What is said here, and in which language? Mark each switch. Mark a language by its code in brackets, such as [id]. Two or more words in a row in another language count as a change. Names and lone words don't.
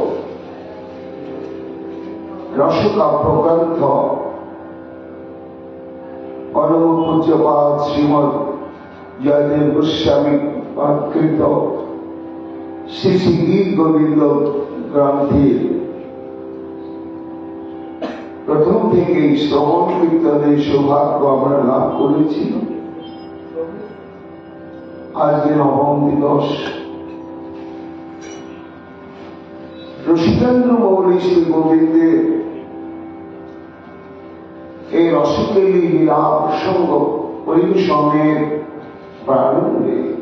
[bn] রসকাব্য গ্রন্থ পরম পূজ্যপাদ শ্রীমদ জয়দেব গোস্বামী কৃত শ্রী শ্রী গীত গোবিন্দ গ্রন্থের প্রথম থেকে শ্রবণ কীর্তনের সৌভাগ্য আমরা লাভ করেছি। আজকে নবম দিবস। রসিকেন্দ্র মৌলী শ্রী গোবিন্দের এই রসকেলি লীলা প্রসঙ্গ পরিবেশনের প্রারম্ভে